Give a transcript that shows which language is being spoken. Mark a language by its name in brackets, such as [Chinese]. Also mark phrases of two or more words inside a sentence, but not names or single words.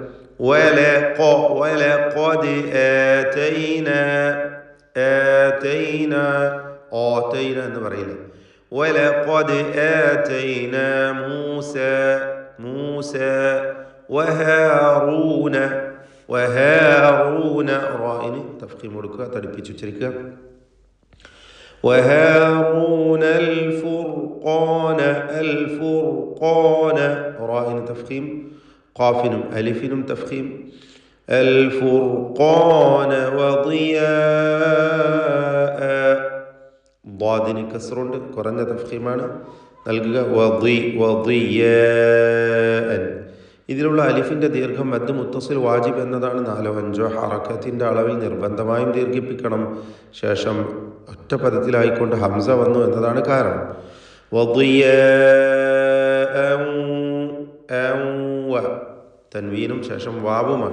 [Malayalam] ആതൈന എന്ന് പറയില്ല. [Arabic] ولقد آتينا موسى وهارون [Malayalam] റായിന് തഫ്ഖീം കൊടുക്കുക, തടിപ്പിച്ചുച്ചരിക്കുക. [Arabic] وهارون الفرقان راء تفخيم. قاف ألف تفخيم. الفرقان وضياء ضاد كسر قرن تفخيمان നൽകുക. [Malayalam] وضياء ഇതിലുള്ള അലിഫിൻ്റെ ദീർഘം [Arabic] مد متصل واجب [Malayalam] എന്നതാണ്. 4-5 ഹറക്കത്തിൻ്റെ അളവിൽ നിർബന്ധമായും ദീർഘിപ്പിക്കണം. ശേഷം ഒറ്റ പദത്തിലായിക്കൊണ്ട് ഹംസ വന്നു എന്നതാണ് കാരണം. തൻവീനും ശേഷം വാവുമാണ്.